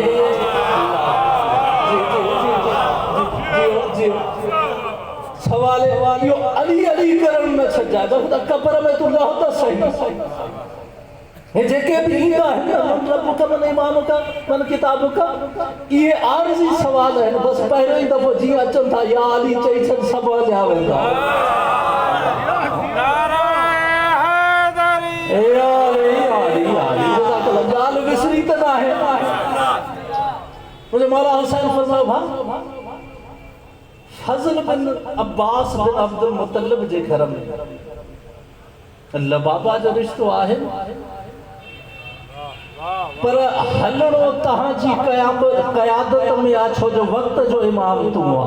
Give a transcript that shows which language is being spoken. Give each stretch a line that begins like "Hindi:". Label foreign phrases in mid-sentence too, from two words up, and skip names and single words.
Sindhi: सवाले इहो अली अली करण न छॾिजांइ त कब्र में तूं रहो त सही हे जेके भी ईंदा आहिनि
Arabic: من ربك من إيمانك من كتابك
Sindhi: इहे आरज़ी सवाल आहिनि बसि पहिरियों ई दफ़ो जीअं अचनि था
Arabic: يا علي
Sindhi: चई छॾ सभु हलिया वेंदा ॻाल्हि विसरी त न आहे मुंहिंजो मौला हुसैन फरमायो भाउ फज़ल बिन अब्बास बिन अब्दुल मुतलिब जे घर में लबाबा जो रिश्तो आहे पर हलणो तव्हांजी क़यादत में आहे छो जो वक़्त जो इमाम तूं